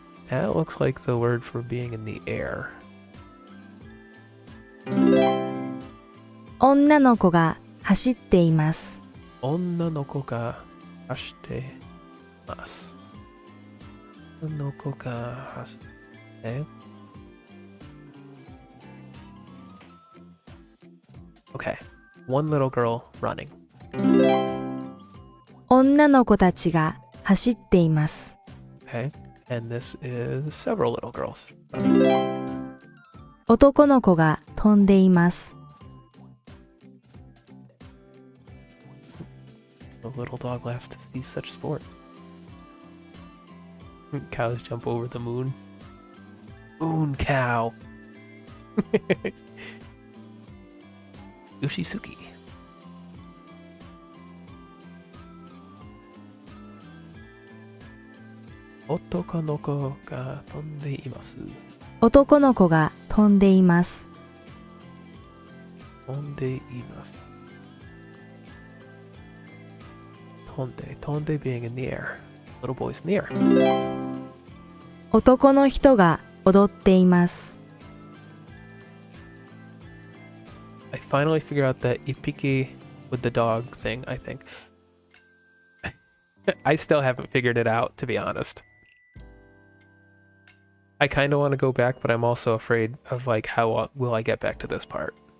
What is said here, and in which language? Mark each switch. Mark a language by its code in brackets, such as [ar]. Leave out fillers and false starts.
[en] That looks like the word for being in the air. [ja] 女の子が走っています。 Onna no ko ga hashite masu. Onna no ko ga hashite. [en] Okay. One little girl running. [ja] 女の子たちが走っています。 [en] Okay. And this is several little girls. [ja] 男の子が飛んでいます。 [en] The little dog laughs to see such sport. Cows jump over the moon. Moon cow. [ja] Ushisuki. Otoko no ko ga tonde imasu. 男の子が飛んでいます。 Tonde imasu. [en] Tonde being in the air. Little boy's in the air. [ja] 男の人が踊っています。 [en] I finally figured out that ippiki with the dog thing, I think. I still haven't figured it out, to be honest. I kind of want to go back, but I'm also afraid of like how will I get back to this part.